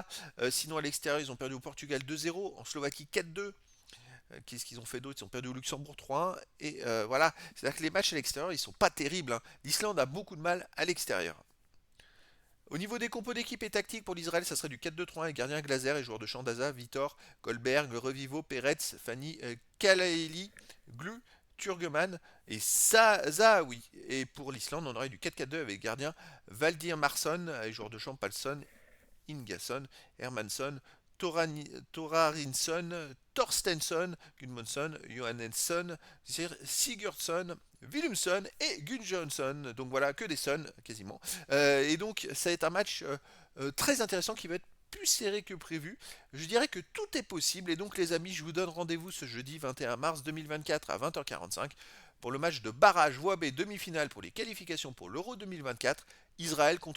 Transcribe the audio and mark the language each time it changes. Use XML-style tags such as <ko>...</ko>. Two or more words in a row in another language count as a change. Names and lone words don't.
<fr>Sinon, à l'extérieur, ils ont perdu au Portugal 2-0, en Slovaquie 4-2. Qu'est-ce qu'ils ont fait d'autre? Ils ont perdu au Luxembourg 3-1. Et voilà, c'est-à-dire que les matchs à l'extérieur, ils sont pas terribles, hein. L'Islande a beaucoup de mal à l'extérieur. Au niveau des compos d'équipe et tactique pour l'Israël, ça serait du 4-2-3-1 avec gardien Glazer et joueurs de champ Daza, Vitor, Goldberg, Revivo, Peretz, Fanny, Kalaeli, Glu, Turgeman et Zahawi. Et pour l'Islande, on aurait du 4-4-2 avec gardien Valdir Marsson et joueurs de champ Palsson, Ingasson, Hermansson, Torarinsson, Torstensson, Gudmundsson, Johansson, Sigurdsson, Willumson et Gunjonsson. Donc voilà, que des Sons quasiment. Et donc ça va être un match très intéressant qui va être plus serré que prévu. Je dirais que tout est possible et donc les amis, je vous donne rendez-vous ce jeudi 21 mars 2024 à 20h45 pour le match de barrage voie B demi-finale pour les qualifications pour l'Euro 2024, Israël contre Islande.</fr>